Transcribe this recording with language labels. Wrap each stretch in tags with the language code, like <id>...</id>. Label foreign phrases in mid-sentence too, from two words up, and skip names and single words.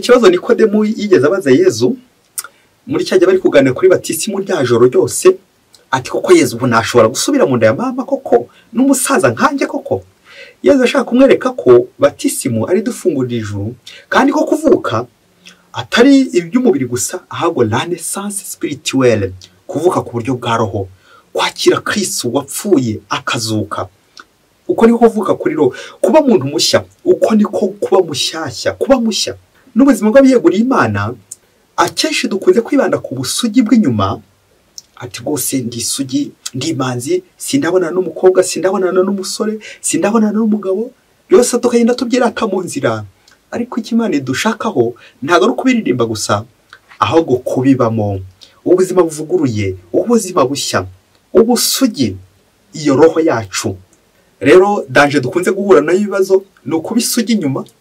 <rw>ikibazo Nikodemu yigeze abaza Yezu muri cyajya bari kuganira kuri batisimu rya joro ryose ati koko Yezu ubu nashobora gusubira mu nda ya mama koko n'umusaza nkanjye koko Yezu ashaka kumwereka ko batisimu ari dufungurira ijuru kandi ko kuvuka atari iby'umubiri gusa ahubwo</rw> <fr>la naissance spirituelle</fr> <rw>kuvuka ku buryo bwa roho kwakira Kristo wapfuye akazuka uko niko kuvuka kuri roho kuba muntu mushya uko niko kuba mushyashya kuba mushya n'ubuzima bw'abiyeguriye Imana akenshi dukunze kwibanda ku busugi bw'inyuma ati rwose ndi isugi ndi imanzi sindabona n'umukobwa sindabona n'umusore sindabona n'umugabo byose tukagenda tubyirata mu nzira ariko Imana idushakaho ntabwo ari ukubiririmba gusa ahubwo kubibamo ubuzima buvuguruye ubuzima bushya ubusugi iyo roho yacu rero danje dukunze guhura nayo ibibazo ni ukubisugi inyuma</rw>